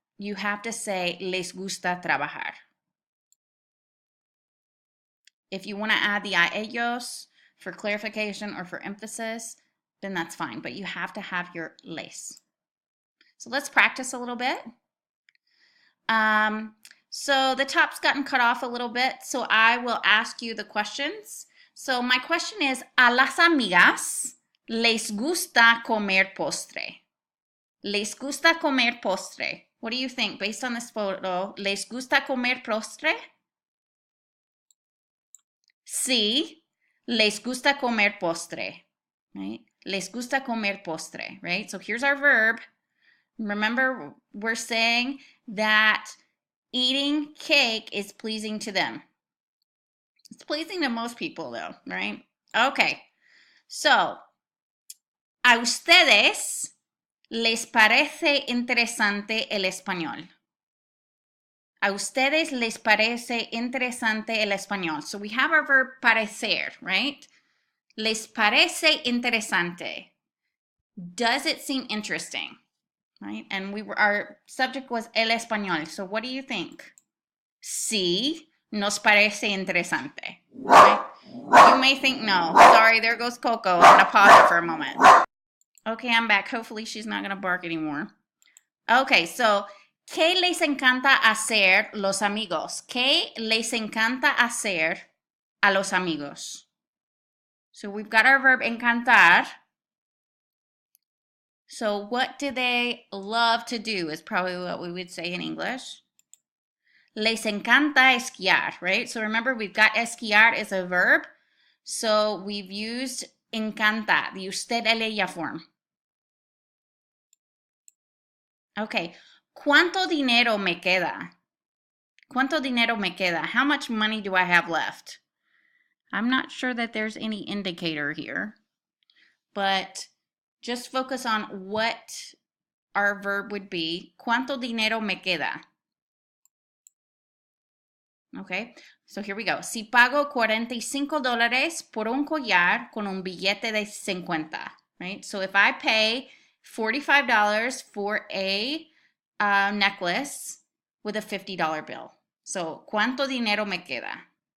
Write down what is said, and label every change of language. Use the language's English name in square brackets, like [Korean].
[English] You have to say [Spanish] les gusta trabajar. [English] If you want to add the [Spanish] a ellos [English] for clarification or for emphasis, then that's fine, but you have to have your les. So let's practice a little bit. So the top's gotten cut off a little bit, so I will ask you the questions. So my question is, [Spanish] ¿a las amigas les gusta comer postre? Les gusta comer postre. [English] What do you think based on this photo? [Spanish] ¿Les gusta comer postre? Sí, les gusta comer postre, right? Les gusta comer postre, [English] right? So here's our verb. Remember, we're saying that eating cake is pleasing to them. It's pleasing to most people though, right? Okay, so, [Spanish] ¿a ustedes les parece interesante el español? ¿A ustedes les parece interesante el español? [English] So we have our verb parecer, right? [Spanish] Les parece interesante. [English] Does it seem interesting? Right? And our subject was el español. So what do you think? [Spanish] Sí, nos parece interesante. Right? [English] You may think no. Sorry, there goes Coco. I'm going to pause it for a moment. Okay, I'm back. Hopefully she's not going to bark anymore. [Spanish] Okay, so, ¿qué les encanta hacer los amigos? ¿Qué les encanta hacer a los amigos? [English] So we've got our verb encantar. So what do they love to do is probably what we would say in English. [Spanish] Les encanta esquiar, [English] right? So remember, we've got esquiar as a verb. So we've used encanta, the usted, el, ella form. [Spanish] Okay, ¿cuánto dinero me queda? ¿Cuánto dinero me queda? [English] How much money do I have left? I'm not sure that there's any indicator here, but just focus on what our verb would be. [Spanish] ¿Cuánto dinero me queda? [English] Okay, so here we go. [Spanish] Si pago $45 por un collar con un billete de 50, [English] right? So if I pay $45 for a necklace with a $50 bill. [Spanish] So, ¿cuánto dinero me queda?